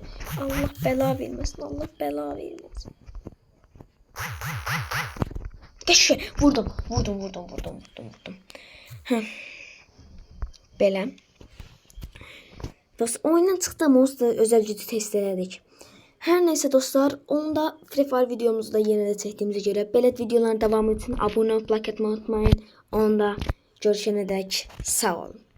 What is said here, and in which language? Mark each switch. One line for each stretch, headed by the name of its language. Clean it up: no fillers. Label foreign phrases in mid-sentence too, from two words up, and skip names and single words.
Turkish: Allah bela vermesin. Geç vurdum.
Azerbaijani: Belə.
Turkish: Dostlar oyundan çıktım, o da özel gücü test elədik. Her neyse dostlar, onu da Free Fire videomuzda
Azerbaijani: yenə də çəkdiyimizə görə belə videoların
Turkish: devamı için abone olub like etmeyi unutmayın.
Azerbaijani: Onda görüşənədək sağ olun.